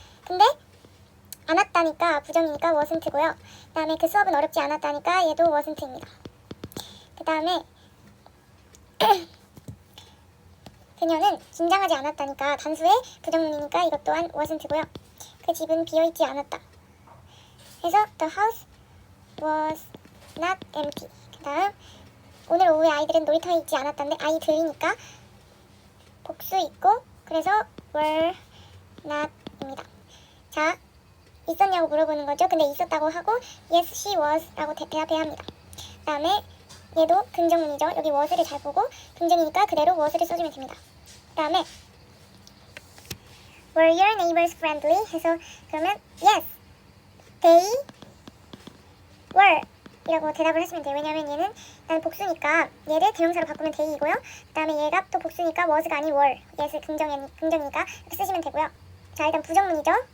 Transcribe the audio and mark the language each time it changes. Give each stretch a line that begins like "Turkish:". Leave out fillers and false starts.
Korean: 근데 안 왔다니까 부정이니까 wasn't고요. 그 다음에 그 수업은 어렵지 않았다니까 얘도 wasn't입니다. 그 다음에 그녀는 긴장하지 않았다니까 단수의 부정문이니까 이것 또한 wasn't고요. 그 집은 비어있지 않았다. 그래서
English: the house was not empty.
Korean: 그 다음 오늘 오후에 아이들은 놀이터에 있지 않았다는데 아이들이니까 복수 있고 그래서 were not 입니다. 자, 있었냐고 물어보는 거죠. 근데 있었다고 하고
English: yes she was
Korean: 라고 대답해야 합니다. 그 다음에 얘도 긍정문이죠. 여기 was를 잘 보고 긍정이니까 그대로 was를 써주면 됩니다. 그 다음에
English: were your neighbors friendly?
Korean: 해서 그러면
English: yes they were
Korean: 이라고 대답을 하시면 돼요. 왜냐면 얘는 나는 복수니까 얘를 대명사로 바꾸면 they이고요. 그 다음에 얘가 또 복수니까 was가 아닌 were. yes 긍정이니까 이렇게 쓰시면 되고요. 자, 일단 부정문이죠.